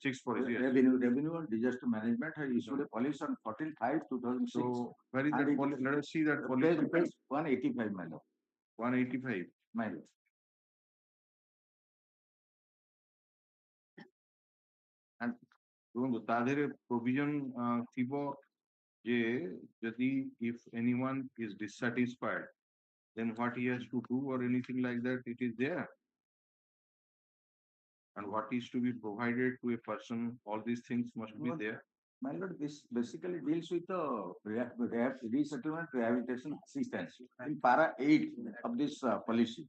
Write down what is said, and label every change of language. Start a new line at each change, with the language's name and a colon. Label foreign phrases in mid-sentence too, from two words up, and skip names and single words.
English: 6 policy. Yes. Revenue and Disaster Management had issued a policy on 14/5/2006. So where is And that it- policy? Let us see that Page policy. 185, my lord. 185. My lord. And
Odia: ତା ଦେହରେ
English: provision
Odia: ଥିବ ଯେ ଯଦି
English: if anyone is dissatisfied, then what he has to do or anything like that, it is there. And what is to be provided to a person, all these things must be What? there. My lord, this basically deals with the resettlement rehabilitation assistance in para 8 of this policy.